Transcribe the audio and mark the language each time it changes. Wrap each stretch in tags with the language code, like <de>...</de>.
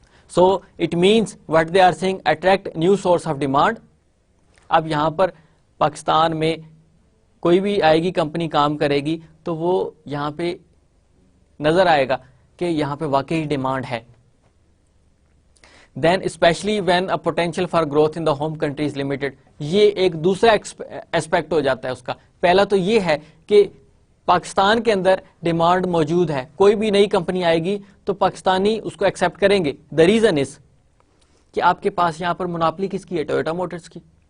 <en>So it means what they are seeing attract new source of demand.</en> <ur>اب یہاں پر پاکستان میں کوئی بھی آئے گی کمپنی کام کرے گی تو وہ یہاں پہ نظر آئے گا کہ یہاں پہ واقعی ڈیمانڈ ہے.</ur> <en>Then especially when a potential for growth in the home country is limited.</en> <ur>یہ ایک دوسرا ایسپیکٹ ہو جاتا ہے اس کا. پہلا تو یہ ہے کہ پاکستان کے اندر ڈیمانڈ موجود ہے, کوئی بھی نئی کمپنی آئے گی تو پاکستانی اس کو ایکسپٹ کریں گے.</ur> <en>the reason is</en> <ur>کہ آپ کے پاس یہاں پر مناپلی کس کی ہے؟ ٹویوٹا موٹرز کی.</ur>